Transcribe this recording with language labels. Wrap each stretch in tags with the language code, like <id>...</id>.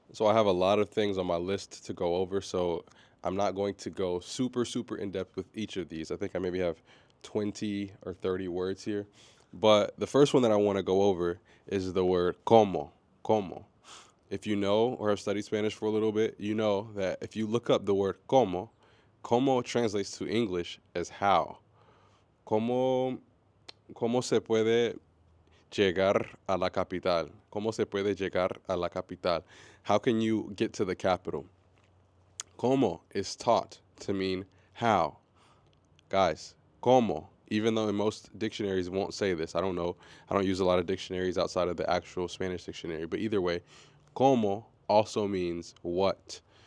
<en>So I have a lot of things on my list to go over, so I'm not going to go super in depth with each of these. I think I maybe have 20 or 30 words here. But the first one that I want to go over is the word como. If you know or have studied Spanish for a little bit, you know that if you look up the word como, Como translates to English as how.</en> <es>Como, como se puede llegar a la capital? ¿Cómo se puede llegar a la capital?</es> <en>How can you get to the capital? Como is taught to mean how. Guys, como, even though in most dictionaries won't say this, I don't know, I don't use a lot of dictionaries outside of the actual Spanish dictionary, but either way, como also means what.</en>